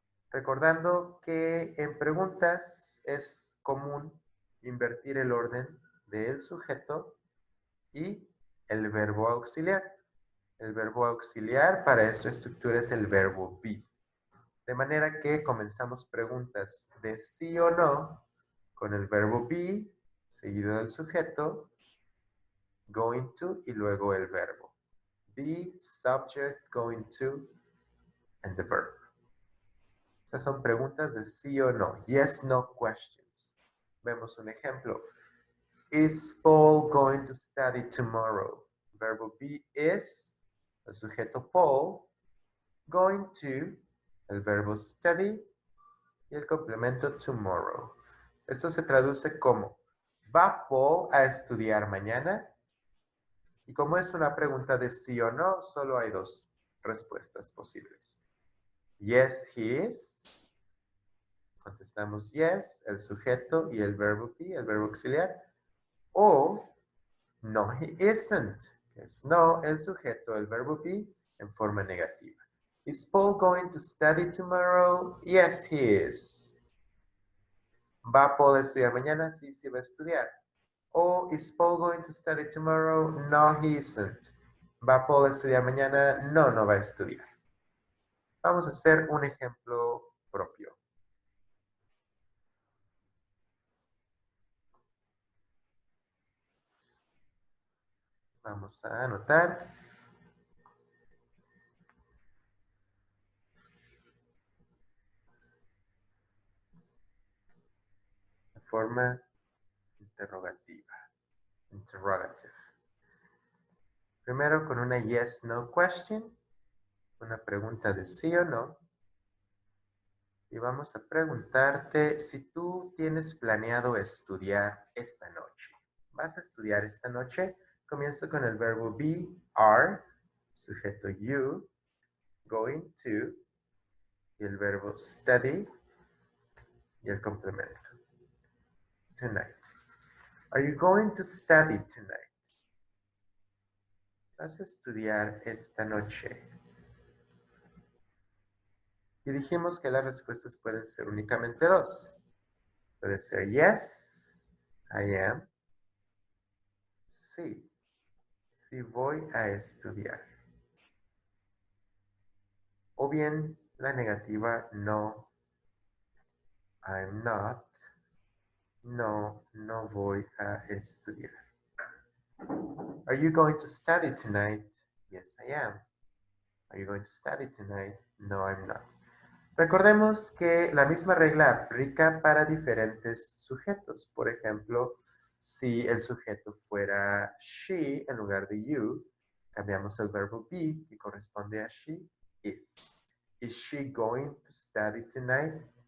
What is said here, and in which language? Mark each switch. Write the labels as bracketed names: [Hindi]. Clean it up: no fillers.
[Spanish] Recordando que en preguntas es común invertir el orden del sujeto y el verbo auxiliar. El verbo auxiliar para esta estructura es el verbo be. De manera que comenzamos preguntas de sí o no con el verbo be, seguido del sujeto, going to y luego el verbo. [English] Be, subject, going to, and the verb. [Spanish] Esas son preguntas de sí o no. [English] Yes, no questions. [Spanish] Vemos un ejemplo. [English] Is Paul going to study tomorrow? [Spanish] Verbo be is, el sujeto Paul, going to, el verbo study y el complemento tomorrow. Esto se traduce como, ¿va Paul a estudiar mañana? Y como es una pregunta de sí o no, solo hay dos respuestas posibles. [English] Yes, he is. [Spanish] Contestamos yes, el sujeto y el verbo be, el verbo auxiliar. O [English] no, he isn't. [Spanish] Es no, el sujeto, el verbo be, en forma negativa. [English] Is Paul going to study tomorrow? Yes, he is. [Spanish] ¿Va Paul a estudiar mañana? Sí, sí va a estudiar. [English] O is Paul going to study tomorrow? No, he isn't. [Spanish] ¿Va Paul a estudiar mañana? No, no va a estudiar. Vamos a hacer un ejemplo propio. Vamos a anotar. De forma interrogativa. Interrogative. Primero con una yes, no question. Una pregunta de sí o no. Y vamos a preguntarte si tú tienes planeado estudiar esta noche. ¿Vas a estudiar esta noche? Comienzo con el verbo be, are, sujeto you, going to, y el verbo study, y el complemento. [English] Tonight. Are you going to study tonight? [Spanish] ¿Vas a estudiar esta noche? Y dijimos que las respuestas pueden ser únicamente dos. Puede ser [English] yes, I am. [Spanish] Sí, sí voy a estudiar. O bien la negativa [English] no, I'm not. [Spanish] No, no voy a estudiar. [English] Are you going to study tonight? Yes, I am. Are you going to study tonight? No, I'm not. [Spanish] Recordemos que la misma regla aplica para diferentes sujetos. Por ejemplo, si el sujeto fuera she en lugar de you, cambiamos el verbo be, que corresponde a she, is. [English] Is she going to study tonight?